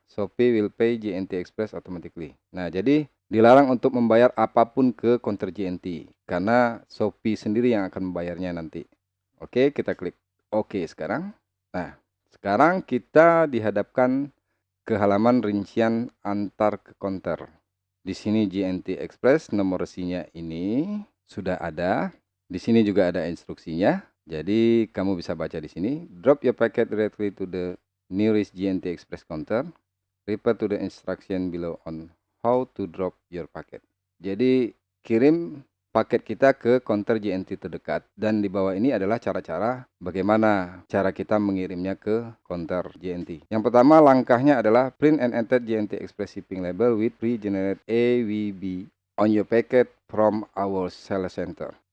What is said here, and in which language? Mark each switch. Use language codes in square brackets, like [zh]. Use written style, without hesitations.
[en] Shopee will pay JNT Express automatically. [id] Nah, jadi dilarang untuk membayar apapun ke counter JNT karena Shopee sendiri yang akan membayarnya nanti. Oke, kita klik oke sekarang. Nah, sekarang kita dihadapkan ke halaman rincian antar ke counter. Di sini JNT Express nomor resinya ini sudah ada. Di sini juga ada instruksinya. Jadi kamu bisa baca di sini. [en] Drop your packet directly to the nearest JNT Express counter. Refer to the instruction below on how to drop your packet. [id] Jadi kirim paket kita ke counter JNT terdekat. Dan di bawah ini adalah cara-cara bagaimana cara kita mengirimnya ke counter JNT. Yang pertama langkahnya adalah [en] print and enter JNT Express shipping label with pre-generated AWB on your packet from our sales center.